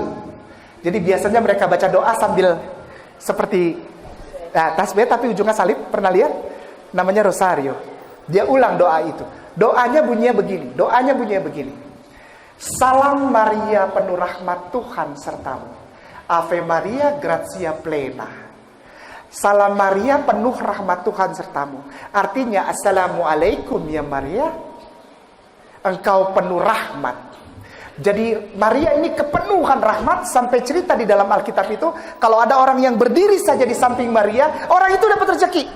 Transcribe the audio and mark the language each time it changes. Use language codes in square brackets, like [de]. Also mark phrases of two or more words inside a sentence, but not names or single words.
[id] Jadi biasanya mereka baca doa sambil seperti tasbih tapi ujungnya salib, pernah lihat? Namanya rosario. Dia ulang doa itu. Doanya bunyinya begini. Salam Maria penuh rahmat Tuhan sertamu. [la] Ave Maria gratia plena. [id] Salam Maria penuh rahmat Tuhan sertamu. Artinya assalamualaikum ya Maria. Engkau penuh rahmat. Jadi Maria ini kepenuhan rahmat. Sampai cerita di dalam Alkitab itu, kalau ada orang yang berdiri saja di samping Maria, orang itu dapat rezeki.